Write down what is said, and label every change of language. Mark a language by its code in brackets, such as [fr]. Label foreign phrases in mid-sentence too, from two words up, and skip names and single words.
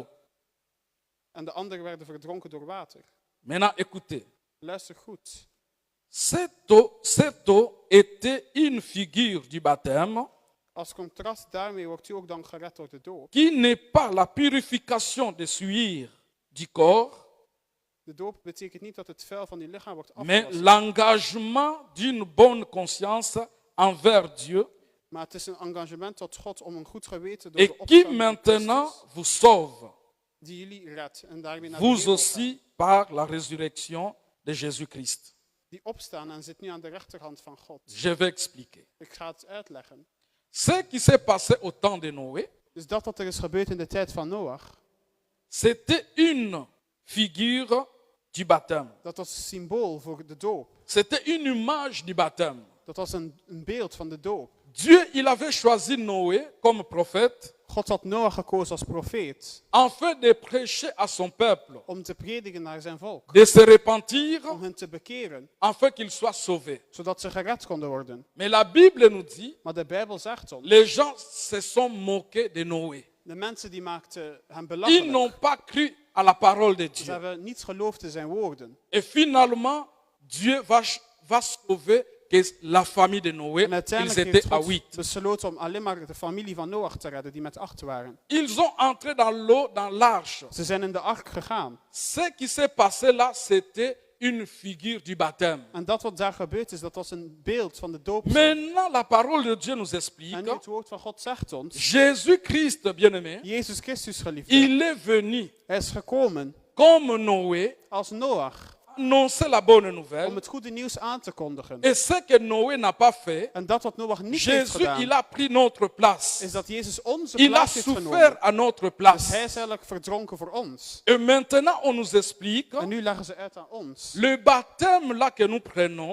[nl] en de anderen werden verdronken door water. [fr] Maintenant, écoutez. [nl] Luister goed. [fr] Cette eau était une figure du baptême [nl] Als contrast daarmee wordt u ook dan gered door de doop. [fr] qui n'est pas la purification des souillures du corps, [nl] De doop betekent niet dat het vuil van uw lichaam wordt [fr] mais [nl] afgewassen. [fr] l'engagement d'une bonne conscience envers Dieu [nl] Maar het is een engagement tot God om een goed geweten door [fr] et [nl] de [fr] qui [nl] opstanding van [fr] maintenant [nl] Christus, [fr] vous sauve, [nl] die jullie redt en daarmee naar de [fr] vous [nl] hemel [fr] aussi [nl] gaan. [fr] par la résurrection de Jésus-Christ. [nl] Die opstaan en zit nu aan de rechterhand van God. [fr] Je vais expliquer. [nl] Ik ga het uitleggen. [fr] Ce qui s'est passé au temps de Noé, [nl] Dus dat wat er is gebeurd in de tijd van Noach, [fr] c'était une figure du baptême. [nl] dat was een symbool voor de doop. [fr] C'était une image du baptême. [nl] Dat was een beeld van de doop. [fr] Dieu, il avait choisi Noé comme prophète [nl] God had Noach gekozen als profeet [fr] afin de prêcher à son peuple, [nl] om te prediken naar zijn volk. [fr] de se repentir [nl] Om hen te bekeren, [fr] afin qu'ils soient sauvés. [nl] zodat ze gered konden worden. [fr] Mais la Bible nous dit, [nl] Maar de Bijbel zegt ons, [fr] les gens se sont moqués de Noé. [nl] de mensen die maakten hem [fr] Ils [nl] belachelijk. [fr] n'ont pas cru à la parole de [nl] Ze [fr] Dieu. [nl] hebben niet geloofd in zijn woorden. [fr] Et finalement, Dieu va sauver que la famille de Noé. [nl] En [fr] Ils [nl] uiteindelijk [fr] étaient [nl] heeft [fr] à [nl] God [fr] 8. [nl] besloten om alleen maar de familie van Noach te redden, die met 8 waren. [fr] Ils ont entré dans l'eau, dans l'arche. [nl] Ze zijn in de ark gegaan. [fr] Ce qui s'est passé là, c'était une figure du baptême. [nl] En dat wat daar gebeurd is, dat was een beeld van de doop. [fr] Maintenant, la parole de Dieu nous explique, [nl] En nu het woord van God zegt ons, [fr] Jésus-Christ, bien-aimé, [nl] Jezus Christus geliefde, [fr] il est venu [nl] hij is gekomen [fr] comme Noé, [nl] als Noach [fr] annoncer la bonne [nl] om [fr] nouvelle. [nl] het goede nieuws aan te kondigen. [fr] Et ce que Noé n'a pas fait, [nl] En dat wat Noach niet heeft [fr] Jésus, il [nl] gedaan, [fr] a pris notre place. [nl] is dat Jezus onze [fr] Il a [nl] plaats heeft [fr] souffert [nl] genomen. [fr] à notre [nl] Dus [fr] place. [nl] hij is eigenlijk verdronken voor ons. [fr] Et maintenant, on nous explique, [nl] En nu leggen ze uit aan ons. [fr] le baptême là que nous prenons,